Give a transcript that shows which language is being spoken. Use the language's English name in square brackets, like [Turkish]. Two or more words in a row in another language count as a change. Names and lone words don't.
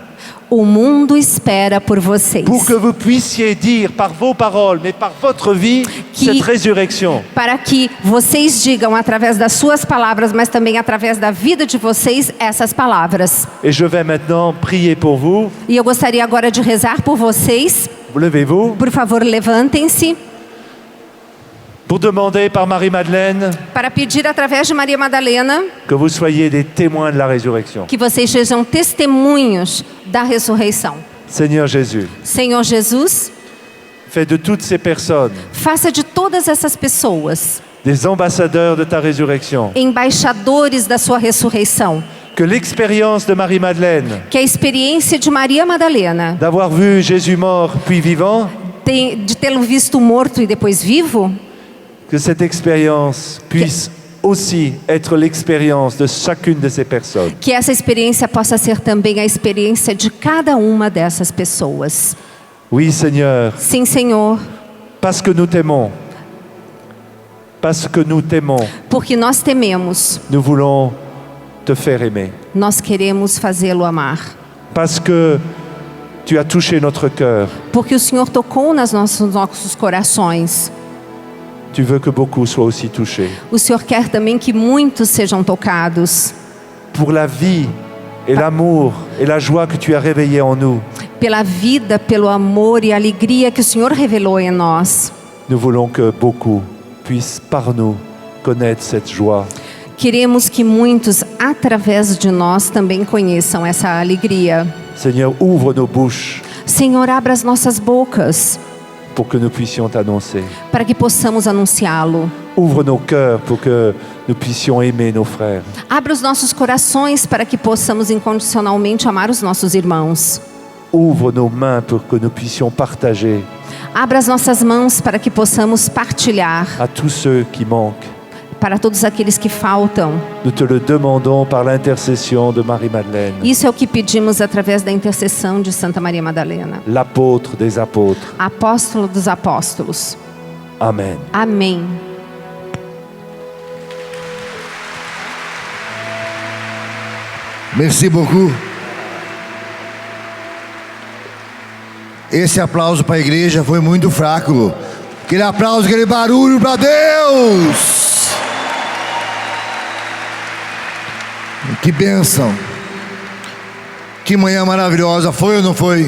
[Portuguese] O mundo espera por vocês. [French] pour que vous puissiez dire par vos paroles, mais par votre vie, Qui- cette résurrection. [Portuguese] Para que vocês digam através das suas palavras, mas também através da vida de vocês, essas palavras. [French] Et je vais maintenant prier pour vous. [Portuguese] E eu gostaria agora de rezar por vocês. [French] Levez-vous [Portuguese] Por favor, levantem-se [French] pour demander par Marie-Madeleine [Portuguese] para pedir através de Maria Madalena [French] que vous soyez des témoins de la résurrection. [Portuguese] que vocês sejam testemunhos da ressurreição. [French] Seigneur Jésus, [Portuguese] Senhor Jesus, [French] fais de toutes ces personnes [Portuguese] faça de todas essas pessoas [French] des ambassadeurs de ta résurrection. [Portuguese] embaixadores da sua ressurreição. [French] Que l'expérience de Marie-Madeleine [Portuguese] Que a experiência de Maria Madalena, [French] d'avoir vu Jésus mort puis vivant, [Portuguese] de tê-lo visto morto e depois vivo, [French] que cette expérience puisse aussi être l'expérience de chacune de ces personnes. [Portuguese] que essa experiência possa ser também a experiência de cada uma dessas pessoas. [French] Oui, Seigneur, [Portuguese] Sim, Senhor, [French] parce que nous t'aimons, parce que nous t'aimons, [Portuguese] porque nós tememos, [French] nous voulons te faire aimer. [Portuguese] nós queremos fazê-lo amar. [French] Parce que tu as touché notre cœur, [Portuguese] Porque o Senhor tocou nos nossos corações. [French] tu veux que beaucoup soient aussi touchés. [Portuguese] O Senhor quer também que muitos sejam tocados [French] Pour la vie et l'amour et la joie que tu as réveillée en nous, [Portuguese] pela vida, pelo amor e alegria que o Senhor revelou em nós. [French] nous voulons que beaucoup puissent par nous connaître cette joie. [Portuguese] Queremos que muitos, através de nós, também conheçam essa alegria. [French] Seigneur, ouvre nos bouches [Portuguese] Senhor, abra as nossas bocas [French] pour que nous puissions t'annoncer. [Portuguese] para que possamos anunciá-lo. [French] Ouvre nos cœurs pour que nous puissions aimer nos frères. [Portuguese] Abra os nossos corações para que possamos incondicionalmente amar os nossos irmãos. [French] Ouvre nos mains pour que nous puissions partager [Portuguese] Abra as nossas mãos para que possamos partilhar [French] à tous ceux qui manquent. [Portuguese] para todos aqueles que faltam. [French] Nous te le demandons par l'intercession de Marie-Madeleine, [Portuguese] Isso é o que pedimos através da intercessão de Santa Maria Madalena, [French] l'apôtre des apôtres. [Portuguese] apóstolo dos apóstolos. [French] Amen. [Portuguese] Amém. [French] Merci beaucoup. [Portuguese] Esse aplauso para a igreja foi muito fraco. Aquele aplauso, aquele barulho para Deus. Que bênção. Que manhã maravilhosa. Foi ou não foi?